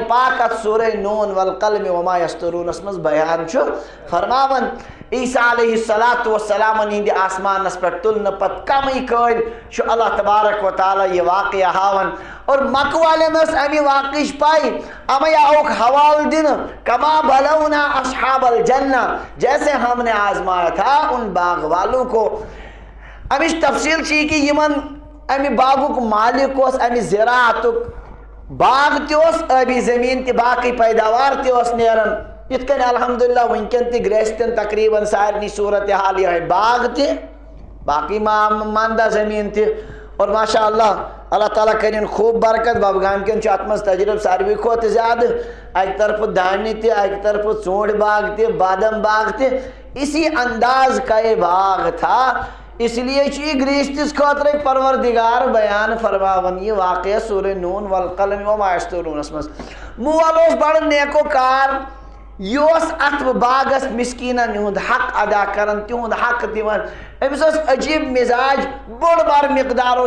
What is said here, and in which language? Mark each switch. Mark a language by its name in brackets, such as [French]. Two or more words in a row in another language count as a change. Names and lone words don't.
[Kashmiri] پاک اتھ سورہ نون والقلم وما یسترونس منٛز بیان چھُ فرماوان عیسیٰ علیہ الصلوٰۃ والسلامن ہِنٛدِ آسمانس پٮ۪ٹھ تُلنہٕ پتہٕ کمٕے کٲلۍ چھُ اللہ تبارک و تعالیٰ یہِ واقعہ ہاوان اور مکہٕ والٮ۪ن ٲس امہِ واقعٕچ پاے اَوَے آوُکھ حوالہٕ دِنہٕ [Arabic] کما بلونا اصحاب الجنہ [Urdu] جیسے ہم نے آزمایا تھا ان باغ والوں کو [Kashmiri] امِچ تفصیل چھِ یہِ کہِ یِمن امہِ باغُک مالک اوس امہِ زِراعتُک باغ تہِ اوس ٲبی زٔمیٖن تہِ باقٕے پیداوار تہِ اوس نیران یِتھ کٔنۍ الحمدللہ وٕنکٮ۪ن تہِ گریستٮ۪ن تقریٖباً سارنٕے صوٗرتِ حال یِہوٚے باغ تہِ باقٕے مانٛدہ زٔمیٖن تہِ اور ماشاء اللہ اللہ تعالیٰ کٔرِنۍ خوٗب برکت ببگام کٮ۪ن چھُ اتھ منٛز تجرُبہٕ ساروٕے کھۄتہٕ زیادٕ اکہِ طرفہٕ دانہِ تہِ اکہِ طرفہٕ ژوٗنٛٹھۍ باغ تہِ بادم باغ تہِ [Urdu] اسی انداز کا یہ باغ تھا اس لیے [Kashmiri] چھُ یہِ گریستِس خٲطرٕ پروردگار بیان فرماوان یہِ واقعہ سورہ نون والقلم وما یسترونس منٛز مول اوس بڑٕ نیکو کار یہِ اوس اتھ باغس مسکیٖنن ہُنٛد حق ادا کران تِہُنٛد حق دِوان أمِس اوس عجیٖب مِزاج بوٚڑ بارٕ مقدار اوس